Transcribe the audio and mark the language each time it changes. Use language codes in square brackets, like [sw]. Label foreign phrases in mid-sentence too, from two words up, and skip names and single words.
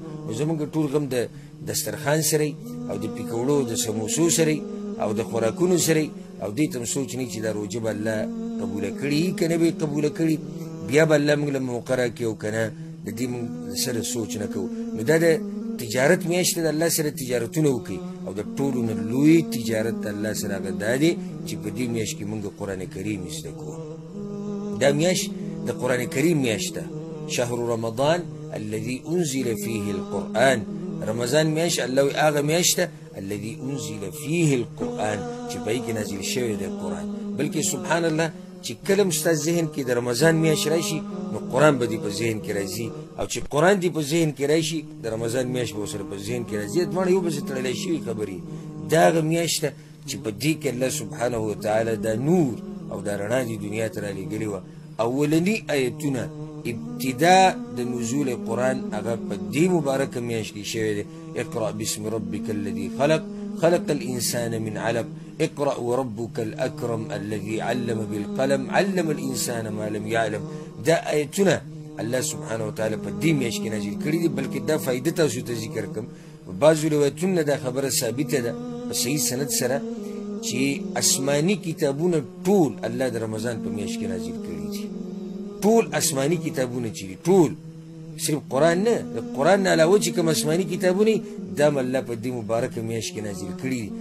[ps] نو زموږ ټول غم د دسترخوان سره او د پیکوړو د سموسو سره او د خوراکونو سره او دې ته هم سوچ نه چې دا روژه به الله قبوله کړي که نه به یې قبوله کړي، بیا به الله موږ له موقع راکړي او که نه د دې موږ سره سوچ نه کوو. نو دا د تجارت میاشت د الله سره تجارتونه وکړي او د ټولو نه لوی تجارت د الله سره هغه دا دی چې په دې میاشت کې موږ قرآن کریم زده کړو. دا میاشت د قرآن کریم میاشت ده. [ar] شهر رمضان الذي انزل فيه القرآن. [ps] رمضان میاشت الله وایي هغه میاشت ده [ar] الذي انزل فيه القرآن [ps] چې په هغې کې نازل شوی دی قرآن. بلکې [ar] سبحان الله [ps] چې کله هم ستا ذهن کې د رمضان میاشت راشي نو قرآن به دې په ذهن کې راځي او چې قرآن دې په ذهن کې راشي د رمضان میاشت به ورسره په ذهن کې راځي. دواړه یو بل سره تړلی شوي خبرې. دا هغه میاشت ده چې په دې کې [ar] الله سبحانه وتعالی [ps] دا نور او دا رڼا دې دنیا ته رالیږلې وه. اولني آیتونه ابتدا د نزول قرآن هغه په دې مبارکه میاشت کې شوی دی. [ar] اقرأ باسم ربک الذي خلق خلق الانسان من علق اقرأ وربك الأكرم الذي علم بالقلم علم الإنسان ما لم يعلم. [ps] دا آیتونه [ar] الله سبحانه وتعالی [ps] په دې میاشت کې نازل کړي دي. بلکې دا فایده تاسو ته ذکر کوم. په بعضو روایتونو دا خبره ثابته ده په صحیح سند سره چې آسماني کتابونه ټول الله د رمضان په میاشت کې نازل کړي دي. ټول آسماني کتابونه چې دي ټول، صرف قرآن نه، د قرآن نه علاوه چې کوم آسماني کتابونه دا هم الله په دې مبارکه میاشت کې نازل کړي دي.